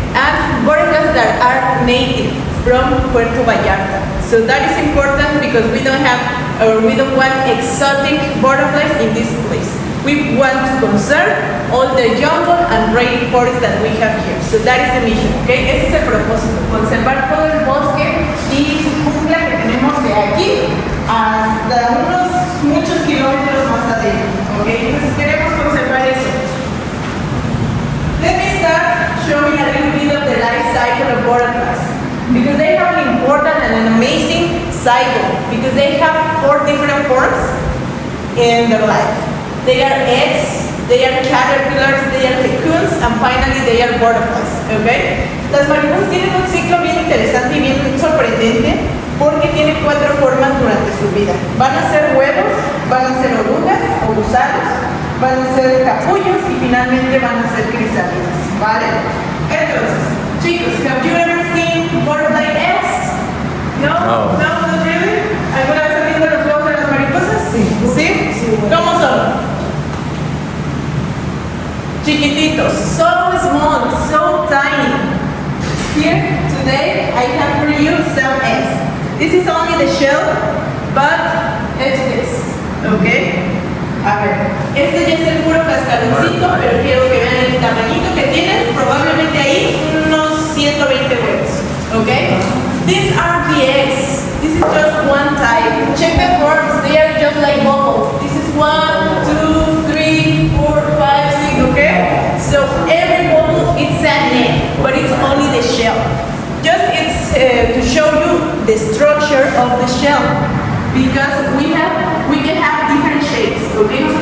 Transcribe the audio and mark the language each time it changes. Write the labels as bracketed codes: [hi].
[en] And butterflies that are native from Puerto Vallarta. So that is important because we don't want exotic butterflies in this place. We want to conserve all the jungle and rainforest that we have here. So that is the mission, okay? [es] Ese es el propósito, conservar todo el bosque y su jungla que tenemos de aquí hasta muchos kilómetros más adentro, okay? Entonces queremos conservar eso. [en] Let me start showing a little bit of the life cycle of butterflies because they have an important and an amazing cycle because they have 4 different forms in their life. They are eggs, they are caterpillars, they are cocoons, and finally they are butterflies, okay? [es] Las mariposas tienen un ciclo bien interesante y bien sorprendente porque tienen 4 formas durante su vida. Van a ser huevos, van a ser orugas o gusanos, van a ser capullos y finalmente van a ser crisálidas, ¿vale? Entonces, chicos, [en] have you ever seen butterfly eggs? No? No. No, not really? [es] ¿Alguna vez han visto los huevos de las mariposas? Sí. ¿Sí? ¿Cómo son? Chiquititos, [en] so small, so tiny. Here, today, I have for you some eggs. This is only the shell, but it's this, okay? [es] A ver, este ya es el puro cascaroncito, pero quiero que vean el tamañito que tienen, probablemente ahí unos 120 huevos, okay? [en] These are the eggs. This is just one type. Check the forms, they are just like bubbles. This is 1, 2, 3, 4, 5, 6, okay? So every bubble it's an egg, but it's only the shell. Just it's to show you the structure of the shell, because we can have different shapes, okay?